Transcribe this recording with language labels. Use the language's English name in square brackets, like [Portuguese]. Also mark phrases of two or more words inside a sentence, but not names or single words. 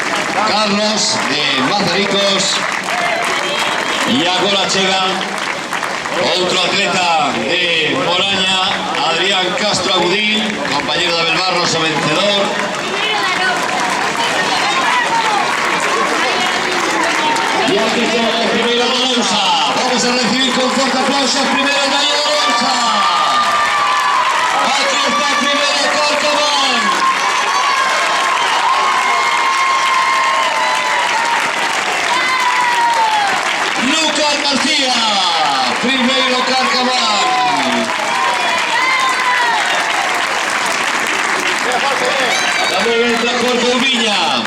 [Galician] Carlos de Mazaricos. Y agora chega outro atleta de Moraña, Adrián Castro Agudín, compañero de Abel Barros, o vencedor. [Spanish] Y aquí está el primero de Lousa. Vamos a recibir con fuerte aplauso el primero de Lousa. Aquí está el primero de Corcomán. [Galician] Lucas García, primeiro Carcamán. Tamén entra Corcoviña.